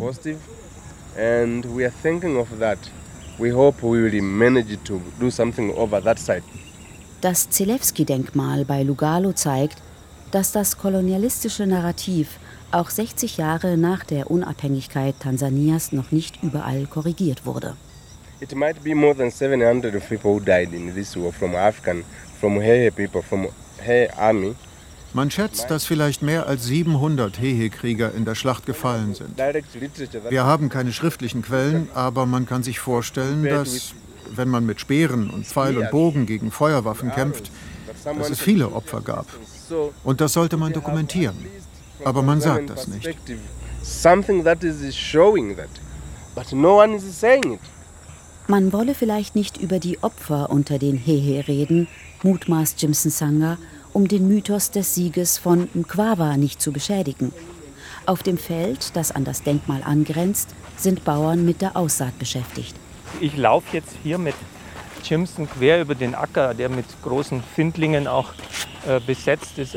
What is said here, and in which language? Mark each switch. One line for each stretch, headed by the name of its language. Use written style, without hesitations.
German: Und wir denken daran.
English: We hope we will manage to do something over that side.
German: Das Zelewski-Denkmal bei Lugalo zeigt, dass das kolonialistische Narrativ auch 60 Jahre nach der Unabhängigkeit Tansanias noch nicht überall korrigiert wurde.
English: It might be more than 700 people died in this war from African, from Hehe people, from Hehe army.
German: Man schätzt, dass vielleicht mehr als 700 Hehe-Krieger in der Schlacht gefallen sind. Wir haben keine schriftlichen Quellen, aber man kann sich vorstellen, dass, wenn man mit Speeren und Pfeil und Bogen gegen Feuerwaffen kämpft, dass es viele Opfer gab. Und das sollte man dokumentieren. aber man sagt das nicht.
English: Something that is showing that, but no one is saying it.
German: Man wolle vielleicht nicht über die Opfer unter den Hehe reden, mutmaßt Jimson Sanga, um den Mythos des Sieges von Mkwawa nicht zu beschädigen. Auf dem Feld, das an das Denkmal angrenzt, sind Bauern mit der Aussaat beschäftigt. Ich laufe jetzt hier mit Jimson quer über den Acker, der mit großen Findlingen auch besetzt ist.